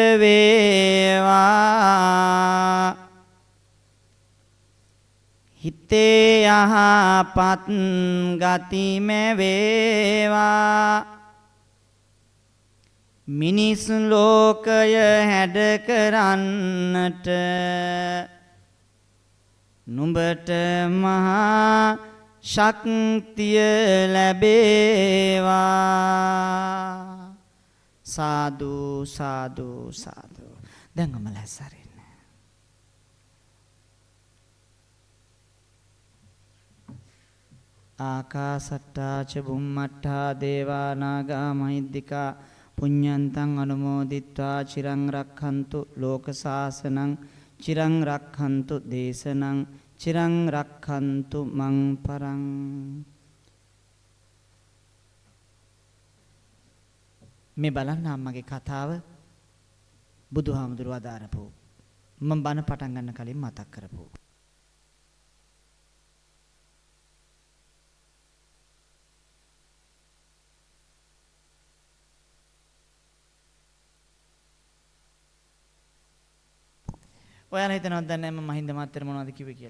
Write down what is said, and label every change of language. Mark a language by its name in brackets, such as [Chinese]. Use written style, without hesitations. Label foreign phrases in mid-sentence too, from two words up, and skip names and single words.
[Sinhala] වේවා හිතේ යහපත් ගතිම වේවා මිනිස් ලෝකය හැඩ කරන්නට නුඹට මහා ශක්තිය ලැබේවා [Pali] සාදු සාදු සාදු [Sinhala] දැන් අමලසරින් [Pali] ආකාසට්ටා ච බුම්මට්ටා දේවා නාග මහිද්దికා පුඤ්ඤන්තං අනුමෝදිත්වා චිරං රක්ඛන්තු ලෝක සාසනං චිරං රක්ඛන්තු දේශනං චිරං රක්ඛන්තු මං පරං. [Sinhala] මේ බලන්න අම්මගේ කතාව බුදුහාමුදුරුවෝ අදාරපු මම බණ පටන් ගන්න කලින් මතක් කරපු. ඔයාලා හිතනවද දන්නේ නැහැ මම මහින්ද මාත්‍ර මොනවද කිව්වේ කියලා.